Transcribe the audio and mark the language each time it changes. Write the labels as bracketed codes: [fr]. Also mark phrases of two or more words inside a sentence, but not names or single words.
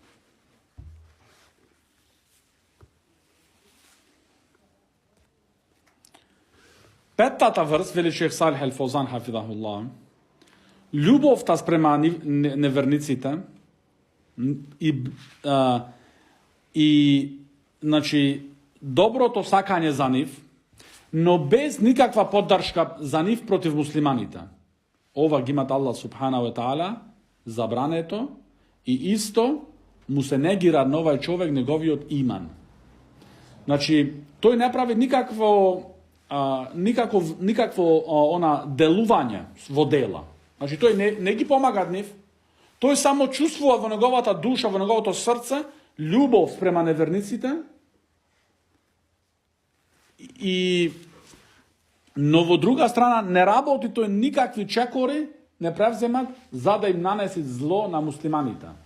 [mk] Петтата врст, вели шех Салих Ал-Фаузан хафидахуллах, љубовта спрема неверниците и значи доброто сакање за нив, но без никаква поддршка за нив против муслиманите. Ова ги имат Аллах [ar] سبحانه وتعالى [mk] забрането и исто му се негира на овај човек неговиот иман. Значи, тој не прави никакво она делување во дела. Значи, тој не ги помага нив, тој само чувствува во неговата душа, во неговото срце, љубов спрема неверниците, но во друга страна не работи тој никакви чекори, не превземат за да им нанеси зло на муслиманите.